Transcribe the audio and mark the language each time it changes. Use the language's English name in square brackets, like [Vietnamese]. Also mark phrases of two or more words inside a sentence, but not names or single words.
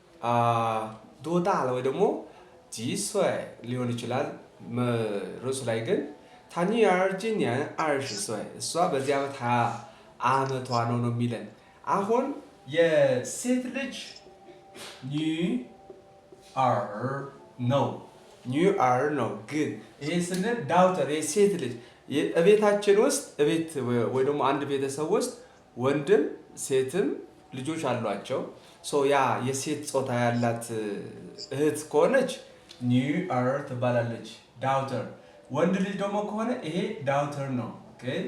[Chinese] 多大了 [Amharic] ወይ ደግሞ [Chinese] 几岁 [Amharic] ሊሆን ይችላል ርዕሱ ላይ ግን [Chinese] 他女儿今年20 [Amharic] 岁 እሷ በዚህ ዓመት 20 ዓመቷ ነው የሚለን አሁን የሴት ልጅ 女儿 ነው 女儿 ነው ግን ይሄ ስንል ዳውተር የሴት ልጅ እቤታችን ውስጥ እቤት ወይ ደግሞ አንድ ቤተሰብ ውስጥ ወንድም ሴትም ልጆች አሏቸው ሶ ያ የሴት ጾታ ያላት እህት ከሆነች ኒውር ትባላለች ዳውተር ወንድ ልጅ ደግሞ ከሆነ ይሄ ዳውተር ነው ኦኬ